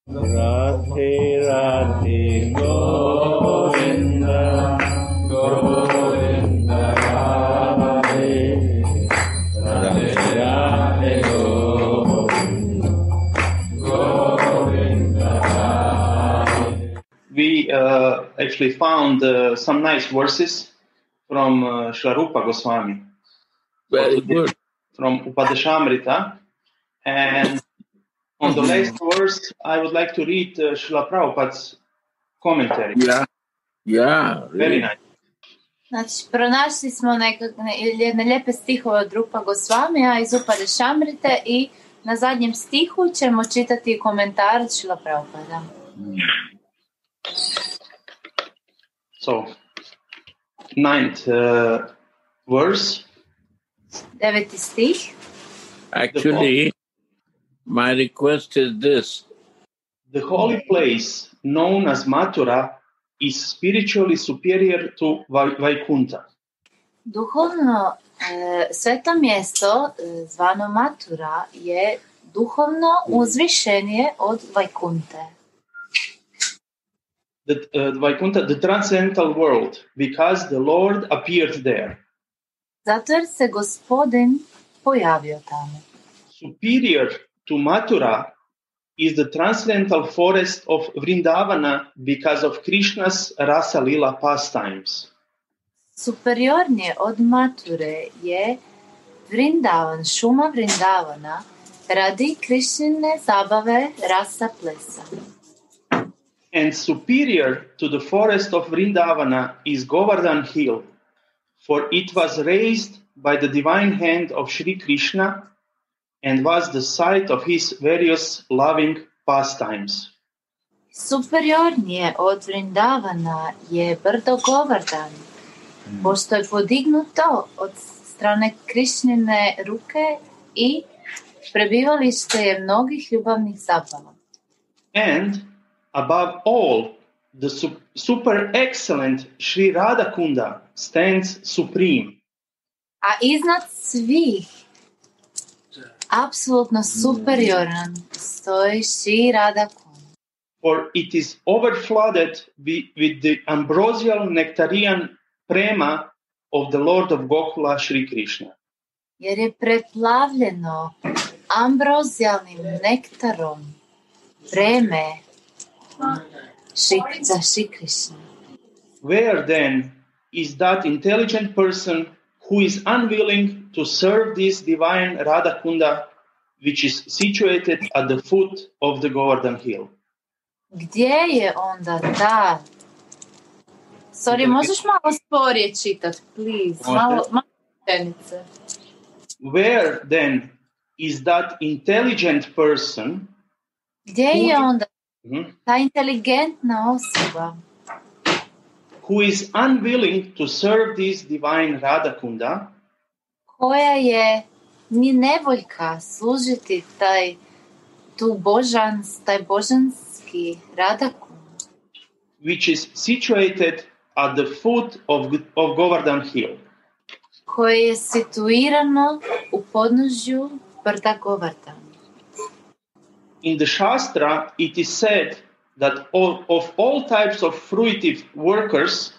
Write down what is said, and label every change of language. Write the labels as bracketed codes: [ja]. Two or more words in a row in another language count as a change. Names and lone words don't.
[en] Radhe Radhe Govinda Govinda Radhe Radhe Radhe Govinda Govinda Radhe. We actually found some nice verses from Srila Rupa Goswami. Very good. From Upadesamrita. And on the last verse, I would like to read Srila Prabhupada's commentary. Yeah. Very nice. [hr] Znači, pronašli smo jedne lijepe stihove od Rupa Gosvamija iz Upadesamrite i na zadnjem stihu ćemo čitati komentar Srila Prabhupada. [en] So, 9th verse. [hr] 9. stih. [en] Actually, my request is this. The holy place known as Mathura is spiritually superior to Vaikuntha. [hr] Duhovno sveto mjesto zvano Mathura je duhovno uzvišenije od Vaikunte. [en] Vaikuntha, the transcendental world, because the Lord appeared there. [hr] Zato jer se Gospodin pojavio tamo. [en] Superior to Mathura is the transcendental forest of Vrindavana because of Krishna's Rasa Lila pastimes. [hr] Superiornije od Mature je Vrindavan, šuma Vrindavana, radi Krishnine zabave rasa plesa. [en] And superior to the forest of Vrindavana is Govardhan Hill, for it was raised by the divine hand of Sri Krishna and was the site of his various loving pastimes. [hr] Superiornije od Vrindavana je brdo Govardhan, pošto je podignuto od strane Krishnine ruke i prebivalište je mnogih ljubavnih zabava. [en] And above all, the super excellent Sri Radhakunda stands supreme. [hr] A iznad svih, apsolutno superioran, stoji Sri Radhakunda. [en] For it is overflooded with the ambrosial nectarian prema of the Lord of Gokula, Sri Krishna. [hr] Jer je preplavljeno ambrozijalnim nektarom preme za Sri Krishna. [en] Where then is that intelligent person who is unwilling to serve this divine Radhakunda, which is situated at the foot of the Govardhan Hill? [hr] Gdje je onda ta... Sorry, možeš malo sporije čitati, please? Malo rečenice. [en] Where then is that intelligent person... [hr] Gdje je onda ta inteligentna osoba [en] who is unwilling to serve this divine Radhakunda, [hr] koja je ni nevoljka služiti taj božanski Radhakund, [en] which is situated at the foot of Govardhan Hill. [hr] koje je situirano u podnožju brda Govardhan. [en] In the Shastra, it is said that of all types of fruitive workers,